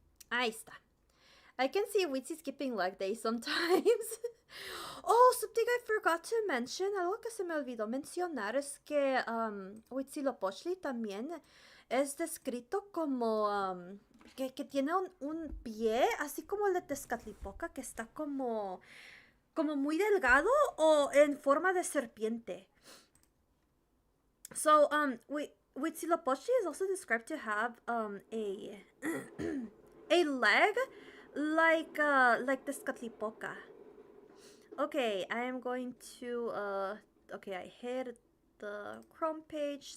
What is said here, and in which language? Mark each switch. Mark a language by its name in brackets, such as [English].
[English] I can see Witzy skipping leg day sometimes. Oh, something I forgot to mention, [Spanish] algo que se me olvidó mencionar es que Huitzilopochtli también es descrito como que tiene un pie, así como el de Tezcatlipoca, que está como como muy delgado o en forma de serpiente. [English] So, Huitzilopochtli is also described to have a a leg like the Scatlipoca. Okay, I am going to okay, I hit the Chrome page.